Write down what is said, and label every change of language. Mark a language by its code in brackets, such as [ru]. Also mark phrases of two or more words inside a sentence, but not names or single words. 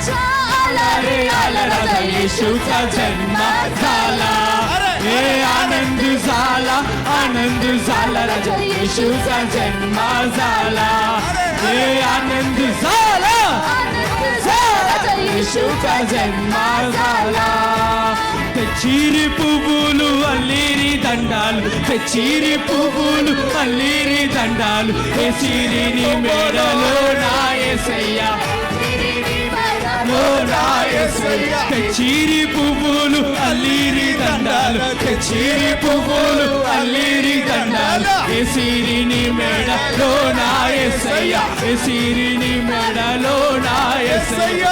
[mr] आला राजा येशू का जन्म झाला. ए आनंद झाला राजा येशू का जन्म झाला. ए आनंद झाला येशू का जन्म झाला. [te] తెచ్చిరి పువ్వులు అల్లిరి దండాలు తెచ్చిరి పువ్వులు అల్లిరి దండాలు ఏసిరిని మేడలో నా యేసయ్యా తెచ్చిరి పువ్వులు అల్లిరి దండాలు తెచ్చిరి పువ్వులు అల్లిరి దండాలు ఏసిరిని మేడలో నా యేసయ్యా ఏసిరిని మేడలో నా యేసయ్యా.